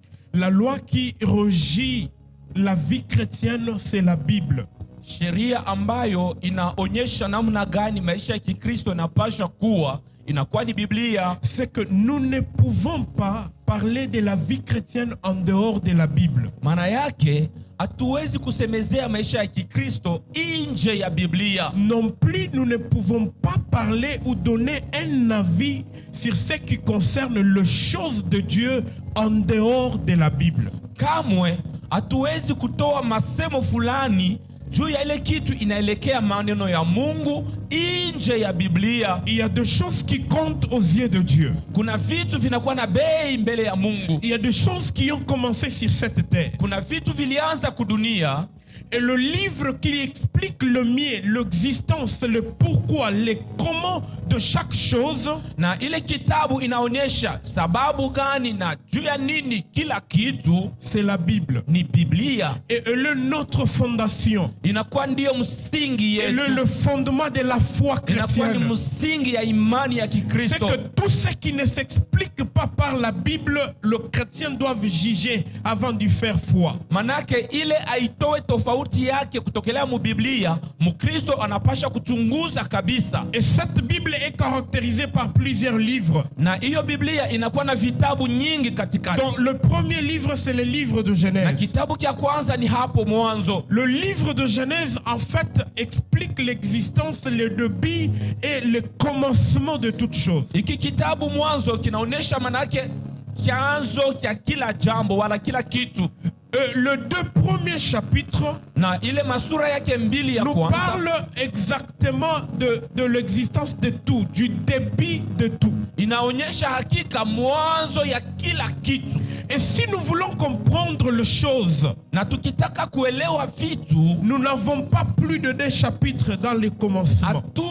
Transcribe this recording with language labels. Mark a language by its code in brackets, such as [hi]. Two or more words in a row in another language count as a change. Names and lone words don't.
[fr] La loi qui régit la vie chrétienne, c'est la Bible. [sw] Sheria ambayo inaonyesha namna gani maisha ya Kikristo yanapaswa kuwa inakuwa ni Biblia. [fr] C'est que nous ne pouvons pas parler de la vie chrétienne en dehors de la Bible. [sw] Maana yake hatuwezi kusemezea maisha ya Kikristo nje ya Biblia. [fr] Non plus, nous ne pouvons pas parler ou donner un avis sur ce qui concerne les choses de Dieu en dehors de la Bible. [sw] Kamwe hatuwezi kutoa masemo fulani juu ya ile kitu inaelekea maneno ya Mungu nje ya Biblia. [fr] Il y a des choses qui comptent aux yeux de Dieu. [sw] Kuna vitu vinakuwa na bei mbele ya Mungu. [fr] Il y a des choses qui ont commencé sur cette terre. [sw] Kuna vitu vilianza kudunia. [fr] Et le livre qui explique le mieux l'existence, le pourquoi, le comment de chaque chose, [sw] na ile kitabu inaonyesha sababu gani na juu ya nini kila kitu, [fr] c'est la Bible. [sw] Ni Biblia. [fr] Et elle est notre fondation. [sw] Inakuwa ndio msingi yetu. [fr] Elle est le fondement de la foi chrétienne. [sw] Inakuwa ni msingi ya imani ya Kikristo. [fr] C'est que tout ce qui ne s'explique pas par la Bible, le chrétien doit juger avant de faire foi. [sw] Manake ile aitoe tofauti yake kutokelea mu Biblia, Mkristo anapasha kuchunguza kabisa. [fr] Et cette Bible est caractérisée par plusieurs livres. [sw] Na hiyo Biblia inakuwa na vitabu nyingi katikati. [fr] Donc le premier livre c'est le livre de Genèse. [sw] Na kitabu kia kwanza ni hapo mwanzo. [fr] Le livre de Genèse en fait explique l'existence, le début et le commencement de toutes choses. [sw] Hiki kitabu mwanzo kinaonesha manake chanzo kia kila jambo wala kila kitu. [fr] Le deux premiers chapitres nous parlent exactement de l'existence de tout, du début de tout. Et si nous voulons comprendre les choses, nous n'avons pas plus de 2 chapitres dans le commencement.